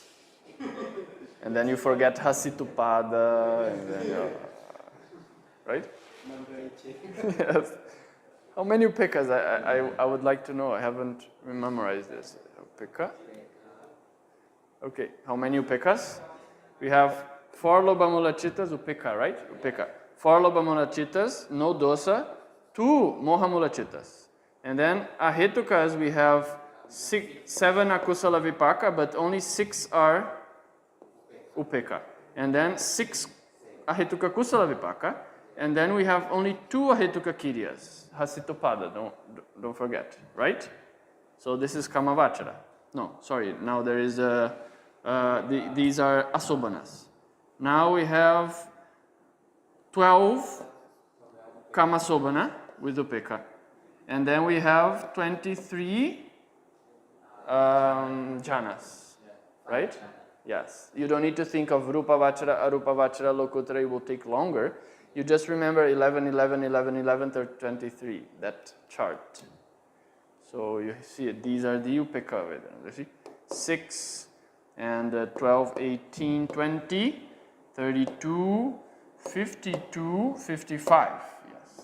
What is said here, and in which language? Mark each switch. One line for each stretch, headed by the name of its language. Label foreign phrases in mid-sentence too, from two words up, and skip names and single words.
English: And then you forget hasitupada, and then right? Yes. How many upekkas? I would like to know. I haven't memorized this. Upekka. Okay. How many upekkas? We have 4
Pali: lobha mula cittas,
English: upekka, right? Upekka. 4
Pali: lobha mula cittas,
English: no dosa. 2
Pali: moha mula cittas.
English: And then ahetukas, we have 7
Pali: akusala vipaka,
English: but only 6 are upekka. And then 6
Pali: ahetuka kusala vipaka.
English: And then we have only 2
Pali: ahetuka kiryas.
English: Hasitupada, don't forget, right? So this is kamavachara. No, sorry, now there is these are asobanas. Now we have 12 kamasobana with upekka. And then we have 23 jhanas, right? Yes. You don't need to think of
Pali: rupa vachara, arupa vachara, lokuttara.
English: It will take longer. You just remember 11, 11, 11, 11, 23, that chart. So you see it. These are the
Pali: upekka vedanas.
English: You see? 6 and 12, 18, 20, 32, 52, 55. Yes.